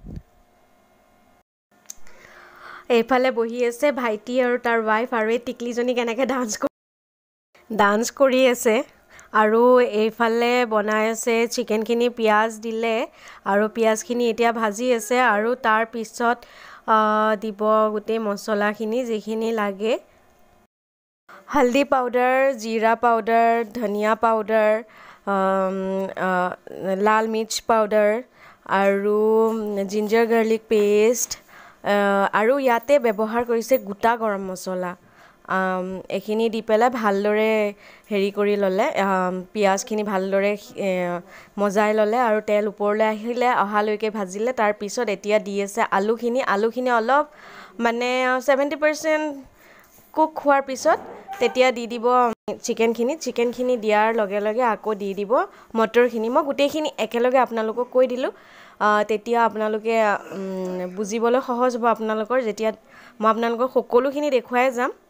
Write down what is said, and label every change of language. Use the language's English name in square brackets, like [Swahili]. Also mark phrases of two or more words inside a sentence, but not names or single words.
[Assamese] এইফালে বহি আছে ভাইটি আৰু তাৰ ওয়াইফ আৰু এই টিকলিজনী কেনেকৈ ডান্স কৰি আছে আৰু এইফালে বনাই আছে চিকেনখিনি পিয়াজ দিলে আৰু পিয়াজখিনি এতিয়া ভাজি আছে আৰু তাৰ পিছত দিব গোটেই মছলাখিনি যিখিনি লাগে [Hindi] हल्दी पाउडर जीरा पाउडर धनिया पाउडर लाल मिर्च पाउडर [Assamese] আৰু [English] ginger garlic paste [Assamese] আৰু ইয়াতে ব্যৱহাৰ কৰিছে গোটা গৰম মছলা এখিনি দি পেলাই ভালদৰে হেৰি কৰি ললে পিয়াজখিনি ভালদৰে মজাই ললে আৰু তেল ওপৰলৈ আহিলে অহালৈকে ভাজিলে তাৰ পিছত এতিয়া দি আছে আলুখিনি অলপ মানে 70% কুক হোৱাৰ পিছত তেতিয়া দি দিব চিকেনখিনি দিয়াৰ লগে লগে আকৌ দি দিব মটৰখিনি মই গোটেইখিনি একেলগে আপোনালোকক কৈ দিলো তেতিয়া আপোনালোকে বুজিবলৈ সহজ হ'ব আপোনালোকৰ যেতিয়া মই আপোনালোকক সকলোখিনি দেখুৱাই যাম